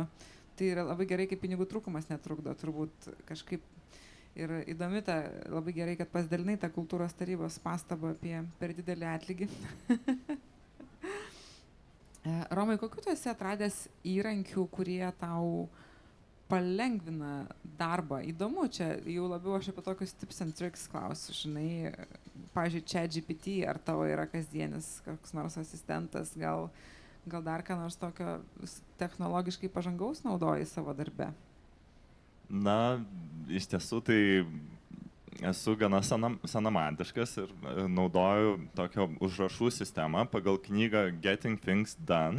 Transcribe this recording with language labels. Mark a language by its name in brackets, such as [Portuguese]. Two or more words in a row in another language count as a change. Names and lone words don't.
[Lithuanian] Tai yra labai gerai, kai pinigų trūkumas netrukdo. Turbūt kažkaip ir įdomi ta, labai gerai, kad pasidalinai tą kultūros tarybos pastabą apie per didelį atlygį. Romai, kokiu tu esi atradęs įrankių, kurie tau palengvina darbą? Įdomu, čia jau labiau aš apie tokius [English] tips and tricks [Lithuanian] klausiu, žinai, pavyzdžiui, ChatGPT, ar tavo yra kasdienis koks nors asistentas, gal dar ką nors tokio technologiškai pažangaus naudoji savo darbe? Na, iš tiesų tai esu gana senamantiškas ir naudoju tokią užrašų sistemą pagal knygą Getting Things Done.